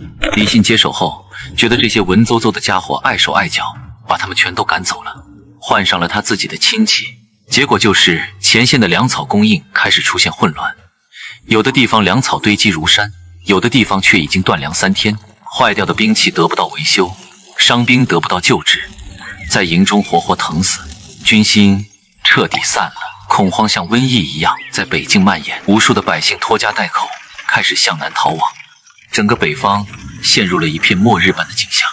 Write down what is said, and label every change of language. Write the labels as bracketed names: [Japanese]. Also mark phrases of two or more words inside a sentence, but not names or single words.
[Chinese] 李信接手後，覺得這些文縐縐的家伙礙手礙腳，把他們全都趕走了，換上了他自己的親戚。結果就是前線的糧草供應開始出現混亂，有的地方糧草堆積如山，有的地方卻已經斷糧3天，壞掉的兵器得不到維修，傷兵得不到救治，在營中活活疼死，軍心徹底散了。恐慌像瘟疫一樣在北境蔓延，無數的百姓拖家带口，開始向南逃亡，整個北方陷入了一片末日般的景象。